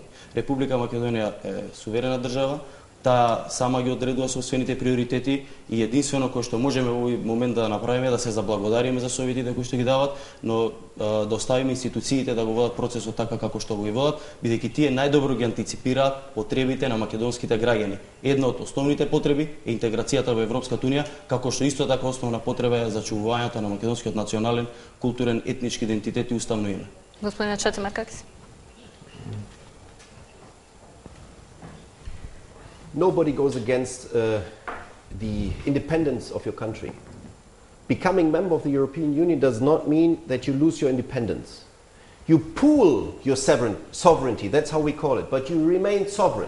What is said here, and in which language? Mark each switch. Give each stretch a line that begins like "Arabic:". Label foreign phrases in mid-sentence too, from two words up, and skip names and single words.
Macedonian: Република Македонија е суверена држава, таа сама ги одредува собствените приоритети и единствено кој што можеме во овој момент да направиме да се заблагодариме за советите кои што ги дават, но да оставиме институциите да го водат процесот така како што го водат, бидејќи тие најдобро ги антиципираат потребите на македонските граѓани. Една од основните потреби е интеграцијата во Европската унија, како што исто така основна потреба е зачувувањето на македонскиот национален, културен, етнички идентитет и уставно име. Господин Чацимаркакис.
English: Nobody goes against the independence of your country. Becoming member of the European Union does not mean that you lose your independence. You pool your sovereignty, that's how we call it, but you remain sovereign.